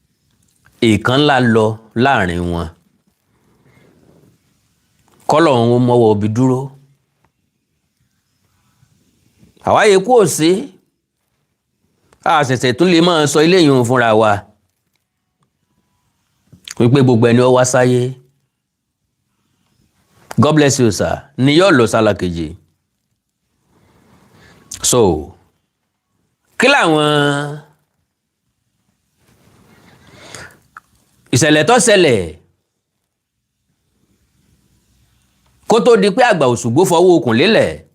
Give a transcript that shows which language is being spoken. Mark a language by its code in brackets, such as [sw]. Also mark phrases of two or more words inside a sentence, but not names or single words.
[yo] Èèkàn ńlá lọ láàrin wọn. Kọ́lọ̀ ń mọ́wọ́ obi dúró. Àwáyé kú ò sí. A ṣẹ̀ṣẹ̀ tún lè máa sọ ilé yìí fúnra wa. Wípé gbogbo ẹni ó wá sáyé. [en] God bless you, [yo] sir. Ni yóò lọ sálà kejì. So, kí làwọn ìṣẹ̀lẹ̀ tó ṣẹlẹ̀ kó tó di pé àgbà Òṣùgbó fọwọ́ okùn lélẹ̀?